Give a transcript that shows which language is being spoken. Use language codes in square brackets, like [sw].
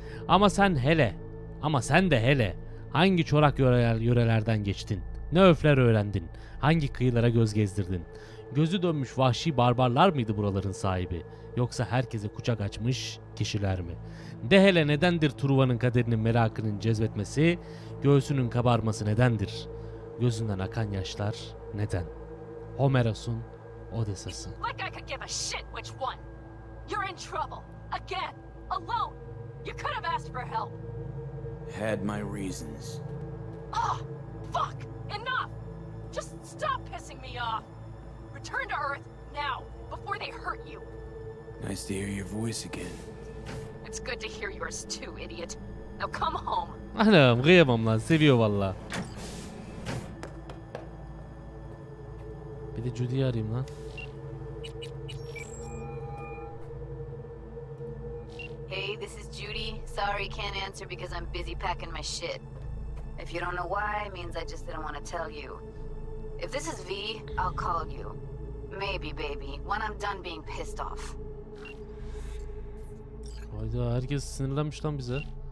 [tr] Ama sen de hele, hangi çorak yörelerden geçtin, ne öfler öğrendin, hangi kıyılara göz gezdirdin? Gözü dönmüş vahşi barbarlar mıydı buraların sahibi, yoksa herkese kucak açmış kişiler mi? De hele nedendir Truva'nın kaderinin merakının cezbetmesi, göğsünün kabarması nedendir? Gözünden akan yaşlar neden? Homeros'un Odessa'sı. [en] Like I could give a shit which one. You're in trouble. Again. Alone. You could have asked for help. Had my reasons. Ah, fuck. Enough. Just stop pissing me off. Return to Earth now, before they hurt you. Nice to hear your voice again. It's good to hear yours too, idiot. Now come home. [tr] Anam kıyamam lan, seviyor valla. Bir de Judy'yi arayayım lan. [en] Hey, this is Judy. Sorry, can't answer because I'm busy packing my shit. If you don't know why, it means I just didn't want to tell you. If this is V, I'll call you. Maybe, baby, when I'm done being pissed off. [tr] Hayda, herkes sinirlenmiş lan bize.